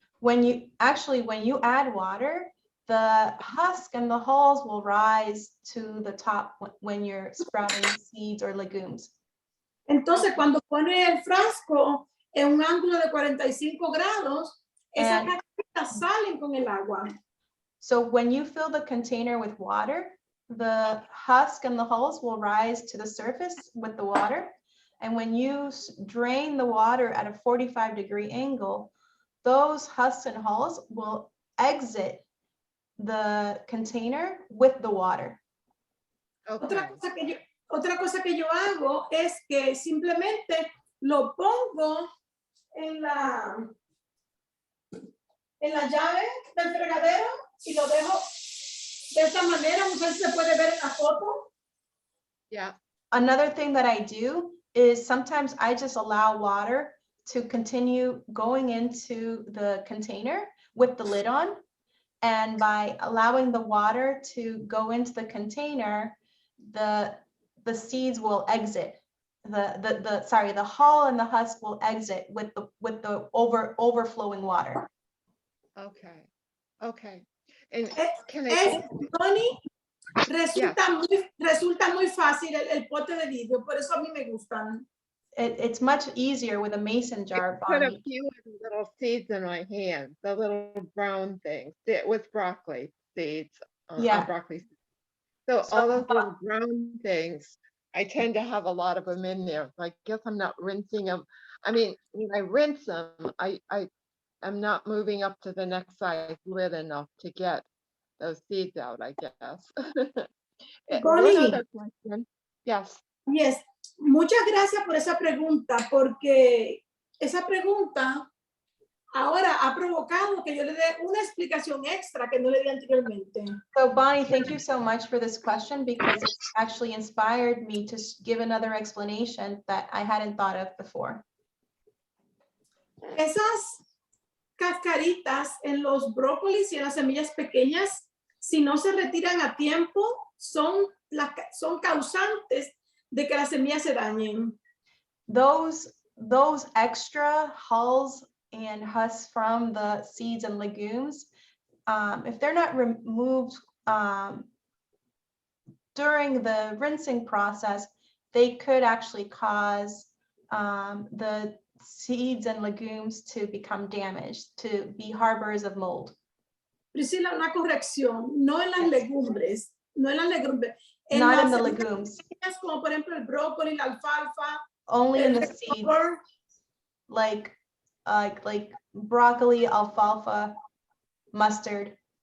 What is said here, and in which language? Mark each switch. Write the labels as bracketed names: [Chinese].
[English] When you add water, the husk and the hulls will rise to the top when you're sprouting seeds or legumes. [Spanish] Entonces, cuando pones el frasco en un ángulo de 45 grados, esas cascaritas salen con el agua. [English] So when you fill the container with water, the husk and the hulls will rise to the surface with the water. And when you drain the water at a 45-degree angle, those husks and hulls will exit the container with the water. Okay. [Spanish] Otra cosa que yo hago es que simplemente lo pongo en la llave del fregadero y lo dejo de esta manera. No sé si se puede ver en la foto. [English] Yeah. Another thing that I do is sometimes I just allow water to continue going into the container with the lid on. And by allowing the water to go into the container, the seeds will exit. The hull and the husk will exit with the overflowing water. Okay. Okay. And can [Spanish] Tony, resulta muy fácil el pote de vidrio, por eso a mí me gustan. [English] It's much easier with a mason jar, put a Bonnie. few little seeds in my hand, the little brown things with broccoli seeds. Yeah. Broccoli seeds. So all those little brown things, I tend to have a lot of them in there. So I guess I'm not rinsing them. I mean, when I rinse them, I'm not moving up to the next size lid enough to get those seeds out, I guess. Bonnie. One other question. Yes. Yes. [Spanish] Muchas gracias por esa pregunta, porque esa pregunta ahora ha provocado que yo le dé una explicación extra que no le di anteriormente. [English] So Bonnie, thank you so much for this question because it actually inspired me to give another explanation that I hadn't thought of before. [Spanish] Esas cascaritas en los brócolis y en las semillas pequeñas, si no se retiran a tiempo, son causantes de que las semillas se dañen. [English] Those extra hulls and husks from the seeds and legumes, if they're not removed during the rinsing process, they could actually cause the seeds and legumes to become damaged, to be harbors of mold. [Spanish] Priscila, una corrección, no en las legumbres, no en las legumbres. [English] Not in the legumes. [Spanish] Como por ejemplo el brócoli, la alfalfa. [English] Only in the seeds, like broccoli, alfalfa, mustard.